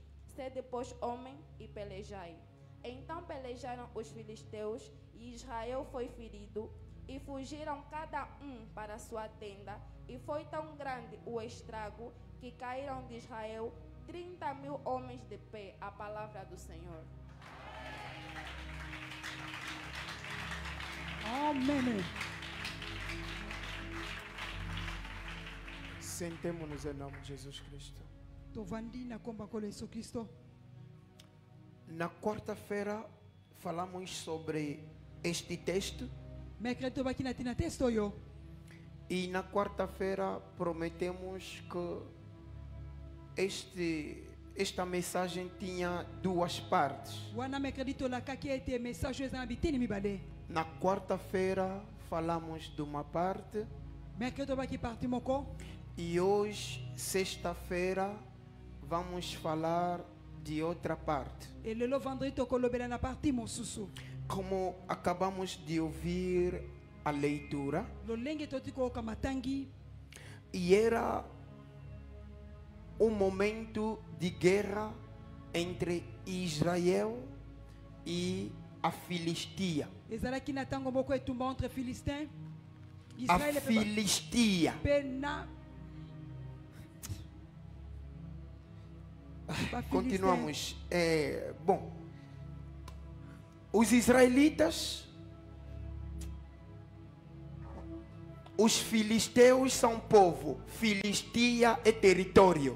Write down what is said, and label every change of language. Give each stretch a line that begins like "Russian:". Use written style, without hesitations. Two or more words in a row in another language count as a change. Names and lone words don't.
Portuguese: Sede, pois, homem e pelejai. Então pelejaram os filisteus, e Israel foi ferido, e fugiram cada um para a sua tenda, e foi tão grande o estrago que caíram de Israel 30.000 homens de pé. A palavra do Senhor. Amen. Sentemos-nos em nome de Jesus Cristo.
Lingala: Tovandi na komba kolo Yesu Kristo.
Portuguese: Na quarta-feira falamos sobre este texto
Lingala: Mercredi tobaki na tina testo yo.
Portuguese: e na quarta-feira prometemos que esta mensagem tinha duas partes.
Lingala: Wana mercredi tolaka ki ete message eza na bitini mibale.
Portuguese: Na quarta-feira falamos de uma parte
Lingala: Mercredi tobaki parti moko.
Portuguese: e hoje, sexta-feira, vamos falar de outra parte.
Lingala: E lelo vendredi tokolobela na parti mosusu.
Portuguese: Como acabamos de ouvir a leitura,
Lingala: Lolenge toti koyoka matangi.
Portuguese: e era um momento de guerra entre Israel e a Filistia.
Lingala: Ezalaki na tango moko etumba entre Philistins.
Portuguese: A Israel Filistia.
Lingala: pe na
Portuguese: Continuamos. Bom, os israelitas, os filisteus são povo, Filistia é território.